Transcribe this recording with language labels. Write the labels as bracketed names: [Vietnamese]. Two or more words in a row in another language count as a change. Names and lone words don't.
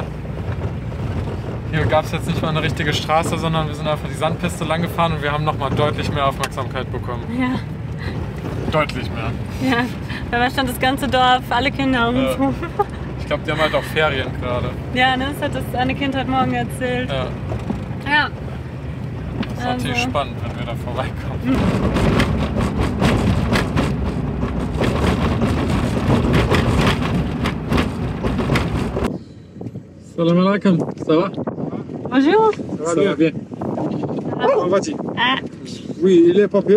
[German] Hier gab es jetzt nicht mal eine richtige Straße, sondern wir sind einfach die Sandpiste lang gefahren und wir haben nochmal deutlich mehr Aufmerksamkeit bekommen. Ja. Deutlich mehr. Ja, da stand das ganze Dorf, alle Kinder um uns rum. Ich glaube, die haben halt auch Ferien gerade. Ja, ne, das hat das eine Kind heute Morgen erzählt. Ja. Ja. Das ist natürlich spannend, wenn wir da vorbeikommen. [Arabic] Salam alaikum, [French] ça va? Bonjour. Ça va bien. Comment vas-tu? Ah, Oui, et les papiers?